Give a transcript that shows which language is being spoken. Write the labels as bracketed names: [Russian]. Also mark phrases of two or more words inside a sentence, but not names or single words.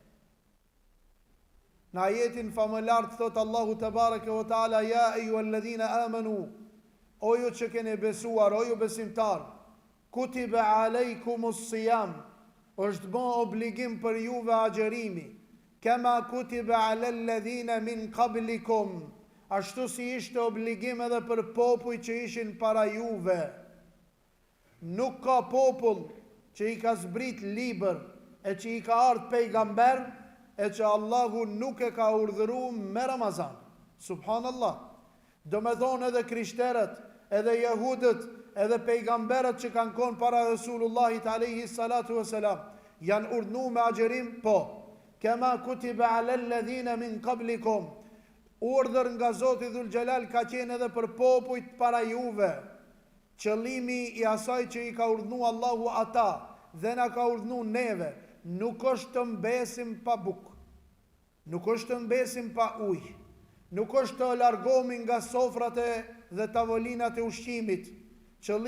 [Albanian] Në ajetin famëlar thot Allahu [Arabic] تبارك وتعالى, يا أيها الذين آمنوا, [Albanian] o ju që keni besuar, o ju besimtar, [Arabic] كتب عليكم الصيام, [Albanian] është bën obligim për juve agjerimi, [Arabic] كما كتب على الذين من قبلكم, [Albanian] ashtu si ishte obligim edhe për popuj që ishin para juve. Nuk ka popull që i ka zbrit libër e që i ka ardhur pejgamber e që Allahu nuk e ka urdhëruar me Ramazan. Subhanallah. Do me thonë edhe krishterët, edhe jehudët, edhe pejgamberët që kanë konë para Resulullahit [Arabic] عليه الصلاة والسلام, [Albanian] janë urdhëruar me agjerim? Po. [Arabic] كما كتب على الذين من قبلكم, [Albanian] urdhër nga Zoti [Arabic] ذو الجلال [Albanian] ka qenë edhe për popujt para juve. Qëllimi i asaj që i ka urdhëruar Allahu ata dhe na ka urdhëruar neve, nuk është të mbesim pa bukë, nuk është të mbesim pa ujë, nuk është të largohemi nga sofrat dhe tavolinat e ushqimit.